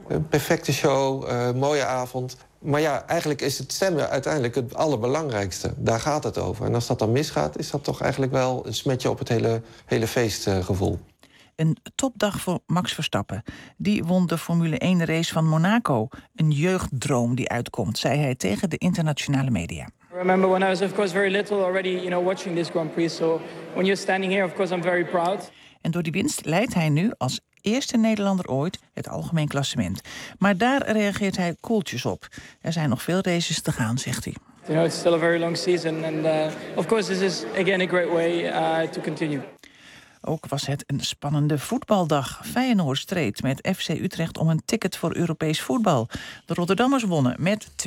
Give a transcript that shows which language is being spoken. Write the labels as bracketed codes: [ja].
[nl] Een perfecte show, mooie avond. Maar ja, eigenlijk is het stemmen uiteindelijk het allerbelangrijkste. Daar gaat het over. En als dat dan misgaat, is dat toch eigenlijk wel een smetje op het hele feestgevoel. Een topdag voor Max Verstappen. Die won de Formule 1-race van Monaco. Een jeugddroom die uitkomt, zei hij tegen de internationale media. [en] I remember when I was of course very little already, you know, watching this Grand Prix. So when you're standing here, of course I'm very proud. [nl] En door die winst leidt hij nu als eerste Nederlander ooit het algemeen klassement. Maar daar reageert hij koeltjes op. Er zijn nog veel races te gaan, zegt hij. [en] You know, it's still a very long season and of course this is again a great way to continue. [nl] Ook was het een spannende voetbaldag. Feyenoord streed met FC Utrecht om een ticket voor Europees voetbal. De Rotterdammers wonnen met 2-0.